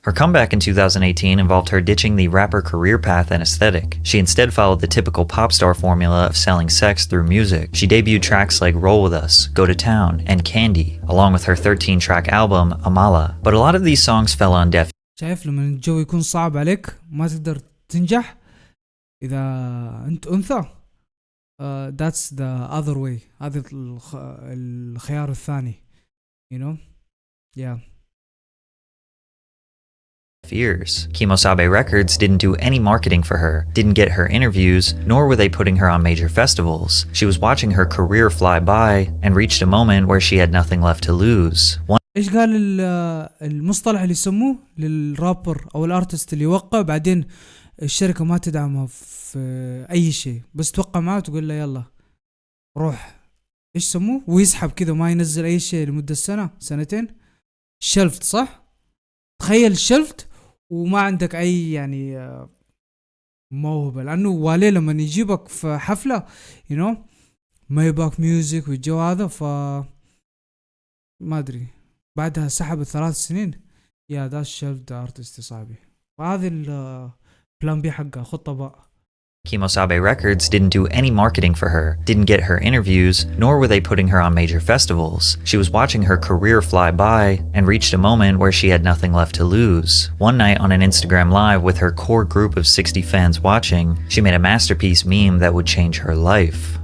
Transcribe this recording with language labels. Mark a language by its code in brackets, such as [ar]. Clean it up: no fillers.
[en] Her comeback in 2018 involved her ditching the rapper career path and aesthetic. She instead followed the typical pop star formula of selling sex through music. She debuted tracks like Roll With Us, Go To Town, and Candy, along with her 13-track album, Amala. But a lot of these songs fell on deaf [ar] شايف لما الجو يكون صعب عليك ما تقدر تنجح إذا أنت أنثى [en] that's the other way [ar] هذا الخيار الثاني [en] you know yeah ears. Kimosabe Records didn't do any marketing for her, didn't get her interviews, nor were they putting her on major festivals. She was watching her career fly by and reached a moment where she had nothing left to lose. [ar] ايش قال المصطلح اللي يسموه للرابر او الارتست اللي يوقع بعدين الشركة ما تدعمها في اي شيء بس توقع معه وتقول له يلا روح ايش سموه ويسحب كذا ما ينزل اي شيء لمدة سنة سنتين شلفت صح تخيل شلفت وما عندك اي يعني موهبة لانه والي لما يجيبك في حفلة [en] you know [ar] ما يباك ميوزك والجو هذا ف ما ادري بعدها سحب 3 سنين يا ده شلفت ارتست صاحبي وهذه البلان بي حقها خطة بقى [en] Kimosabe Records didn't do any marketing for her, didn't get her interviews, nor were they putting her on major festivals. She was watching her career fly by and reached a moment where she had nothing left to lose. One night on an Instagram Live with her core group of 60 fans watching, she made a masterpiece meme that would change her life.